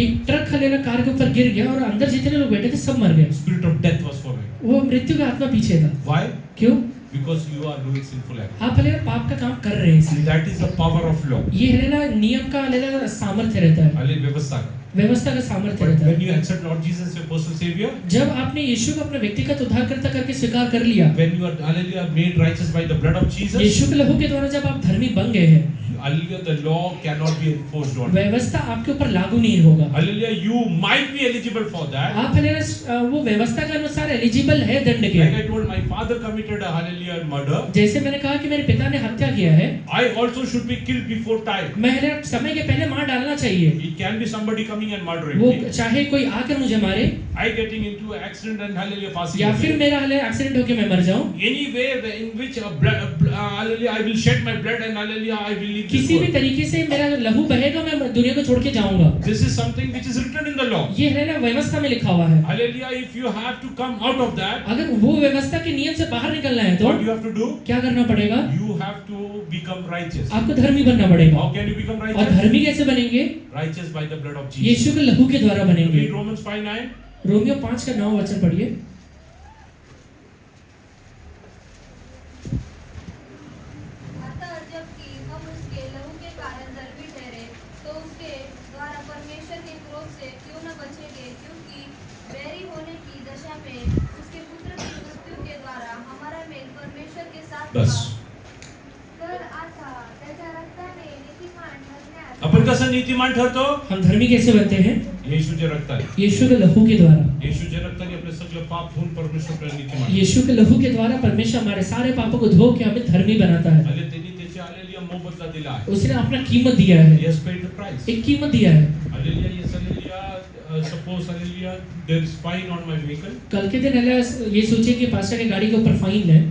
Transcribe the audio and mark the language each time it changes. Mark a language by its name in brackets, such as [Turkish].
[Hindi] एक truck हलेला car के ऊपर गिर गया और अंदर जितने लोग बैठे थे सब मर गए। [English] Spirit of death was following. [Hindi] वो मृत्यु का आत्मा पीछे था। [English] Why? [Hindi] क्यों? [English] Because you are doing sinful acts. [Hindi] आप हलेला पाप का काम कर रहे हैं इसलिए। [English] That is the power of law. [Hindi] ये हलेला नियम का हलेला सामर्थ्य रहता है, Hallelujah, व्यवस्था का. व्यवस्था का सामर्थ्य [English] But [Hindi] रहता [English] when [Hindi] है। [English] you accept Lord Jesus as your personal savior, [Hindi] जब आपने यीशु को अपना व्यक्तिगत उद्धारकर्ता करके स्वीकार कर लिया, [English] when you are, hallelujah, made righteous by the blood of Jesus, [Hindi] यीशु के लहू के द्वारा जब आप धर्मी बन गए हैं, [English] hallelujah, the law cannot be enforced on you. [Hindi] व्यवस्था आपके ऊपर लागू नहीं होगा। [English] Hallelujah, you might be eligible for that. [Hindi] आप हलेला वो व्यवस्था के अनुसार एलिजिबल है दंड के। [English] Like I told, my father committed a hallelujah murder. [Hindi] जैसे मैंने कहा कि मेरे पिता ने हत्या किया है, [English] I also should be killed before time. [Hindi] मैं हलेला समय के पहले मार डालना चाहिए। [English] It can be somebody coming and murdering [Hindi] वो [English] me. [Hindi] चाहे कोई आकर मुझे मारे [English] I getting into an accident and hallelujah passing [Hindi] या [English] away. [Hindi] फिर मेरा हलेला एक्सीडेंट होके मैं मर जाऊं। [English] Any way in which hallelujah I will shed my blood and hallelujah I will leave this [Hindi] किसी भी [English] world. [Hindi] तरीके से मेरा लहू बहेगा, मैं दुनिया को छोड़ के जाऊंगा। [English] This is something which is written in the law. [Hindi] ये हलेला व्यवस्था में लिखा हुआ है। [English] Hallelujah, if you have to come out of that, [Hindi] अगर वो व्यवस्था के नियम से बाहर निकलना है तो [English] what you have to do? [Hindi] क्या करना पड़ेगा? [English] You have to become righteous. [Hindi] आपको धर्मी बनना पड़ेगा। [English] How can you become [Hindi] और [English] righteous? [Hindi] धर्मी कैसे बनेंगे? [English] Righteous by the blood of Jesus. [Hindi] यीशु के लहू के द्वारा बनेंगे। [English] Read Romans 5:9. [Hindi] रोमियो 5 का 9 वचन पढ़िए। अतः जबकि हम उसके लहू के कारण धर्मी ठहरे, तो उसके द्वारा परमेश्वर के क्रोध से क्यों न बचेंगे, क्योंकि बैरी होने की दशा में उसके पुत्र की मृत्यू के द्वारा हमारा मेल परमेश्वर के साथ बस. हुआ. [Marathi] तर आता त्याच्या रक्ताने नीतिमान ठरण्यास आपण कसं नीतिमान ठरतो? [Hindi] हम धर्मी कैसे बनते हैं? [Marathi] येशूच्या रक्ताने. [Hindi] यीशु के लहू के द्वारा। [Marathi] येशूच्या रक्ताने आपले सगळे पाप धुवून परमेश्वर आपल्याला नीतिमान. [Hindi] यीशु के लहू के द्वारा परमेश्वर हमारे सारे पापों को धो के हमें धर्मी बनाता है। [Marathi] आणि त्यांनी त्याची हालेलुया मोबदला दिला आहे. [Hindi] उसने अपना कीमत दिया है, [English] He has paid the price. [Hindi] एक कीमत दिया है। [English] Hallelujah, yes, hallelujah. Suppose, hallelujah, there is fine on my vehicle. [Hindi] कल के दिन हलेला ये सोचिए कि पास्टर की गाड़ी के ऊपर फाइन है